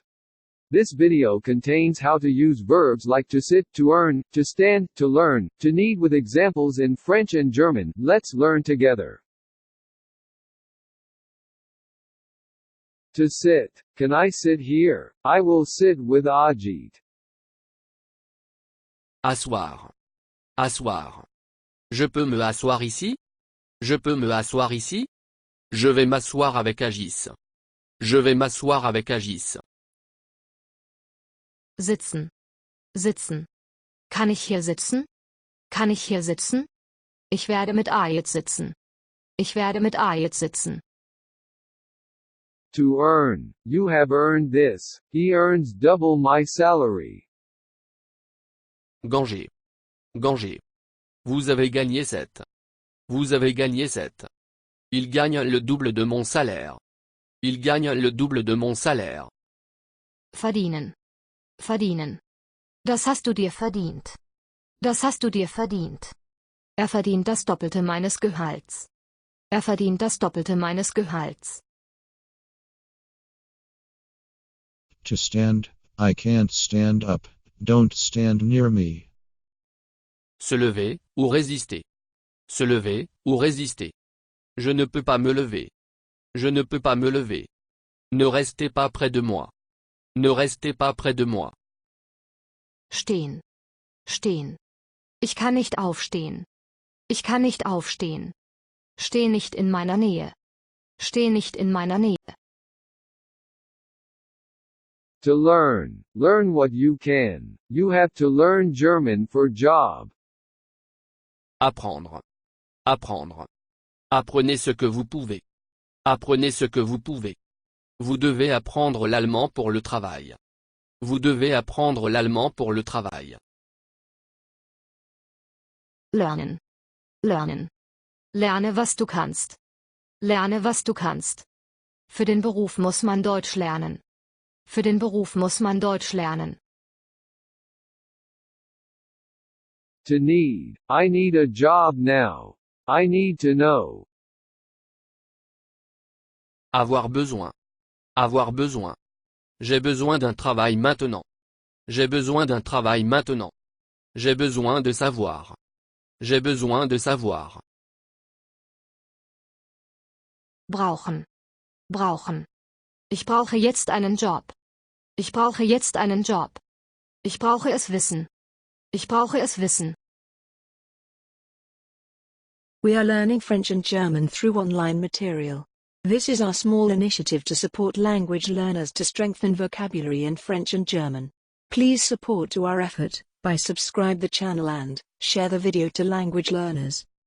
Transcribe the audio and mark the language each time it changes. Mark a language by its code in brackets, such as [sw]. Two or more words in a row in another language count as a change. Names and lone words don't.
[en] This video contains how to use verbs like to sit, to earn, to stand, to learn, to need with examples in French and German. Let's learn together. To sit. Can I sit here? I will sit with Ajit. [fr] Asseoir. Asseoir. Je peux me asseoir ici? Je peux me asseoir ici? Je vais m'asseoir avec Ajit. Je vais m'asseoir avec Ajit. [de] Sitzen. Sitzen. Kann ich hier sitzen? Kann ich hier sitzen? Ich werde mit Ajit sitzen. Ich werde mit Ajit sitzen. [en] To earn. You have earned this. He earns double my salary. [fr] Gagner. Gagner. Vous avez gagné 7. Vous avez gagné 7. Il gagne le double de mon salaire. Il gagne le double de mon salaire. [de] Verdienen. Verdienen. Das hast du dir verdient. Das hast du dir verdient. Er verdient das Doppelte meines Gehalts. Er verdient das Doppelte meines Gehalts. [en] To stand. I can't stand up. Don't stand near me. [fr] Se lever, ou résister. Se lever, ou résister. Je ne peux pas me lever. Je ne peux pas me lever. Ne restez pas près de moi. Ne restez pas près de moi. [de] Stehen. Stehen. Ich kann nicht aufstehen. Ich kann nicht aufstehen. Steh nicht in meiner Nähe. Steh nicht in meiner Nähe. [en] To learn. Learn what you can. You have to learn German for job. [fr] Apprendre. Apprendre. Apprenez ce que vous pouvez. Apprenez ce que vous pouvez. Vous devez apprendre l'allemand pour le travail. Vous devez apprendre l'allemand pour le travail. [de] Lernen. Lernen. Lerne, was du kannst. Lerne, was du kannst. Für den Beruf muss man Deutsch lernen. Für den Beruf muss man Deutsch lernen. [en] To need. I need a job now. I need to know. [fr] Avoir besoin. Avoir besoin. J'ai besoin d'un travail maintenant. J'ai besoin d'un travail maintenant. J'ai besoin de savoir. J'ai besoin de savoir. [de] Brauchen. Brauchen. Ich brauche jetzt einen Job. Ich brauche jetzt einen Job. Ich brauche es wissen. Ich brauche es wissen. [en] We are learning French and German through online material. This is our small initiative to support language learners to strengthen vocabulary in French and German. Please support to our effort by subscribe the channel and share the video to language learners.